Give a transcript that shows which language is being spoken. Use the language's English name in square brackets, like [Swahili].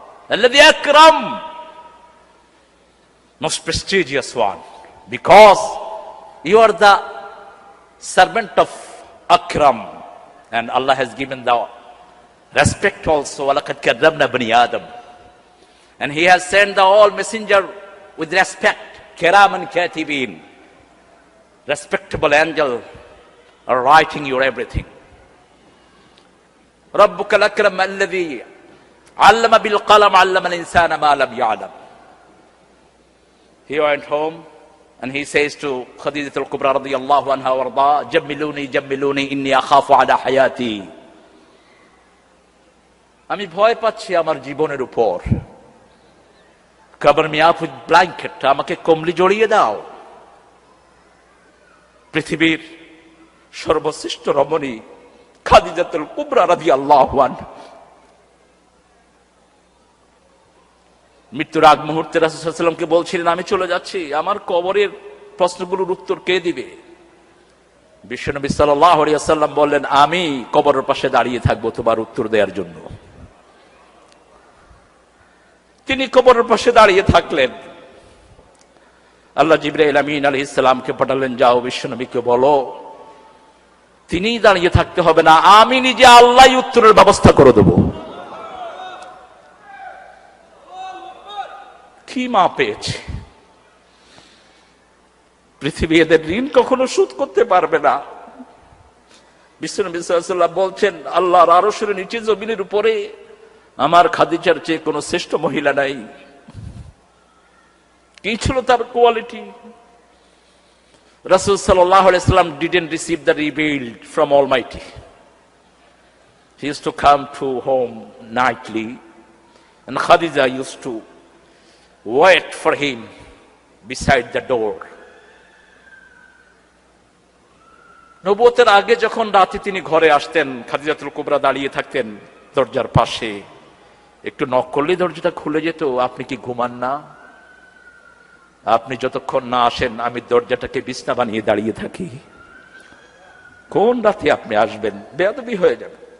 [Arabic] আল্লাযী আকরাম, [English] most prestigious one, because you are the servant of Akram, and Allah has given the respect also. [Arabic] وَلَقَدْ كَرَّمْنَا بَنِي آدَمَ. [English] And he has sent the all messenger with respect, kiraman katibin, respectable angel are writing your everything. [Arabic] ربك الأكرم الذي علم بالقلم علم الإنسان ما لم يعلم. [English] He went home and he says to Khadijah al-Kubra radiyallahu anha warda, [Arabic] jammiluni jammiluni inni akhafu ala hayati. [Bangla] আমি ভয় পাচ্ছি আমার জীবনের উপর। [English] cover me up with blanket, [Bangla] আমাকে কম্বলি জড়িয়ে দাও। পৃথিবীর সর্বশ্রেষ্ঠ রমণী খাদিজাতুল কুবরা রাদিয়াল্লাহু আনহা মৃত্যুর আগ মুহূর্তে রাসূল সাল্লাল্লাহু আলাইহি ওয়াসাল্লামকে বলছিলেন, আমি চলে যাচ্ছি, আমার কবরের প্রশ্নগুলোর উত্তর কে দিবে? বিশ্বনবী সাল্লাল্লাহু আলাইহি ওয়াসাল্লাম বললেন, আমি কবরের পাশে দাঁড়িয়ে থাকবো তোমার উত্তর দেওয়ার জন্য। তিনি কবরের পাশে দাঁড়িয়ে থাকলেন। আল্লাহ জিবরাইল আমিন আলাইহিস সালামকে পাঠালেন, যাও বিশ্বনবীকে বলো তিনি দাঁড়িয়ে থাকতে হবে না, আমি নিজে আল্লাহই উত্তরের ব্যবস্থা করে দেব। কি মা পেয়েছে! পৃথিবী এদের ঋণ কখনো শোধ করতে পারবে না। বিশ্বনবী সাল্লাল্লাহু আলাইহি ওয়াসাল্লাম বলছেন, আল্লাহর আরশের নিচে জমিনের উপরে আমার খাদিজার চেয়ে কোনো শ্রেষ্ঠ মহিলা নাই। কি ছিল তার কোয়ালিটি? [English] রাসূল সাল্লাল্লাহু আলাইহি ওয়াসাল্লাম didn't receive the revealed from Almighty. He used to come to home nightly and Khadija used to wait for him beside the door. [Bangla] নবুয়তের আগে যখন রাতে তিনি ঘরে আসতেন, খাদিজাতুল কুবরা দাঁড়িয়ে থাকতেন দরজার পাশে, একটু নক করলেই দরজাটা খুলে যেত। আপনি কি ঘুমান না? আপনি যতক্ষণ না আসেন আমি দরজাটাকে বিছনা বানিয়ে দাঁড়িয়ে থাকি, কোন রাতে আপনি আসবেন? বেয়াদবি হয়ে যাবে।